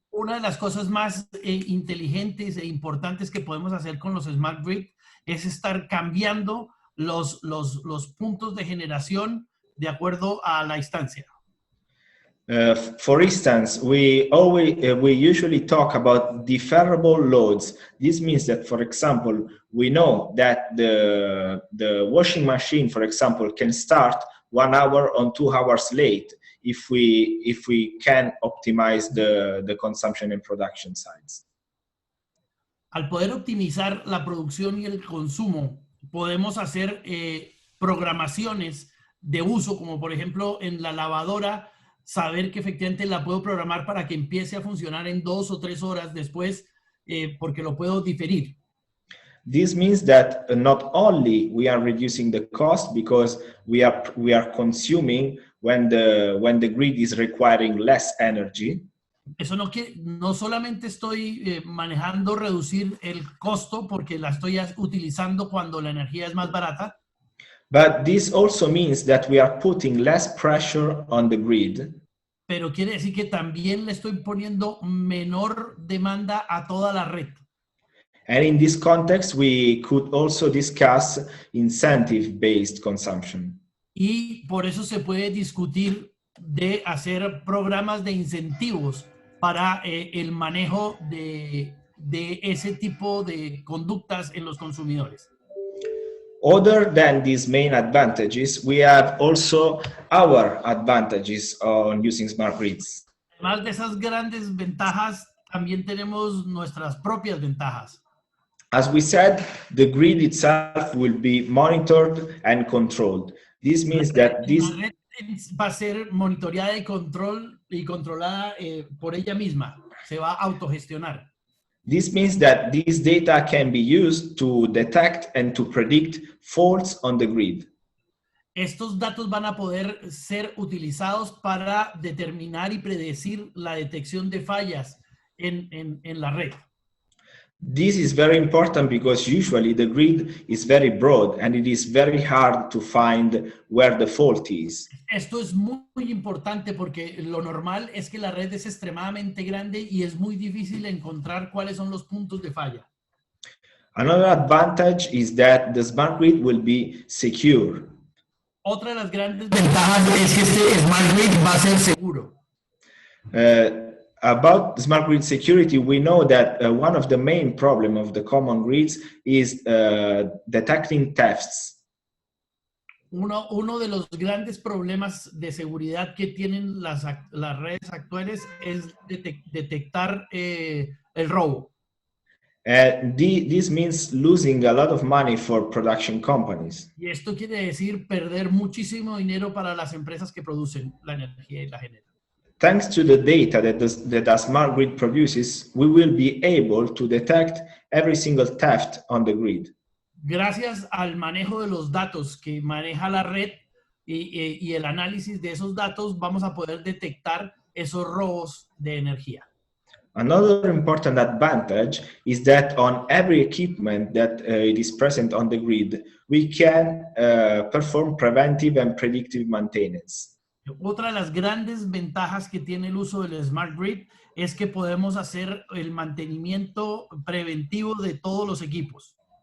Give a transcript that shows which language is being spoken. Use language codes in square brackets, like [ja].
[es] Una de las cosas más inteligentes e importantes que podemos hacer con los smart grid es estar cambiando los puntos de generación de acuerdo a la instancia. [en] For instance, we usually talk about deferrable loads. This means that, for example, we know that the washing machine, for example, can start 1 hour or 2 hours late if we can optimize the consumption and production sides. [es] Al poder optimizar la producción y el consumo, podemos hacer programaciones de uso, como por ejemplo en la lavadora, saber que efectivamente la puedo programar para que empiece a funcionar en 2 o 3 horas después, porque lo puedo diferir. [en] This means that not only we are reducing the cost because we are consuming when the grid is requiring less energy. [es] Eso no solamente estoy manejando reducir el costo porque la estoy utilizando cuando la energía es más barata. [en] But this also means that we are putting less pressure on the grid. [es] Pero quiere decir que también le estoy poniendo menor demanda a toda la red. [en] And in this context, we could also discuss incentive-based consumption. [es] Y por eso se puede discutir de hacer programas de incentivos para el manejo de ese tipo de conductas en los consumidores. [en] Other than these main advantages, we have also our advantages on using smart grids. [es] Además de esas grandes ventajas, también tenemos nuestras propias ventajas. [en] As we said, the grid itself will be monitored and controlled. This means that this [es] La red va a ser monitoreada y controlada por ella misma. Se va a autogestionar. [en] This means that this data can be used to detect and to predict faults on the grid. [es] Estos datos van a poder ser utilizados para determinar y predecir la detección de fallas en la red. [en] This is very important because usually the grid is very broad and it is very hard to find where the fault is. [es] Esto es muy importante porque lo normal es que la red es extremadamente grande y es muy difícil encontrar cuáles son los puntos de falla. [en] Another advantage is that the smart grid will be secure. [es] Otra de las grandes ventajas es que este Smart Grid va a ser seguro. [en] About smart grid security, we know that one of the main problems of the common grids is detecting thefts. [es] Uno de los grandes problemas de seguridad que tienen las redes actuales es detectar el robo. [en] This means losing a lot of money for production companies. [es] Y esto quiere decir perder muchísimo dinero para las empresas que producen la energía y la generan. [en] Thanks to the data that a smart grid produces, we will be able to detect every single theft on the grid. [es] Gracias al manejo de los datos que maneja la red y el análisis de esos datos, vamos a poder detectar esos robos de energía. [en] Another important advantage is that on every equipment that it is present on the grid, we can perform preventive and predictive maintenance. [es] Otra de las grandes ventajas que tiene el uso del Smart Grid es que podemos hacer el mantenimiento preventivo de todos los equipos.